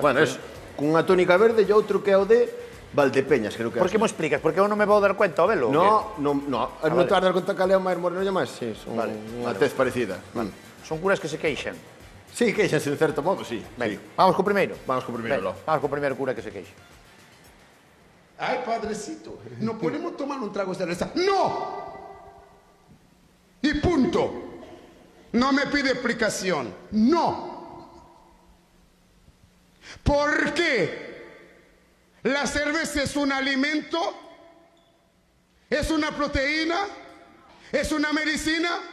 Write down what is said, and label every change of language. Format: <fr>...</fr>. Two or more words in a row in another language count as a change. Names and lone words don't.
<gl>Bueno, es con unha túnica verde e outro que é o de Valdepeñas, creo que é. Por que mo explicas? Porque eu non me vou dar cuenta ao velo? ou No, non vale. te vas dar conta que a leo máis moreno e máis, sí, son Vale, unha tez parecida. que? Son curas que se queixan. Sí, queixanse en certo modo, sí. Venga, Sí. vamos co primeiro. Vamos co primeiro, Venga, lo. vamos co primeiro cura que se queixa.</gl> <es>Ay, padrecito, no podemos tomar un trago de cerveza. ¡No! Y punto. No me pide explicación. No. ¿Por qué? La cerveza es un alimento, es una proteína, es una medicina.</es>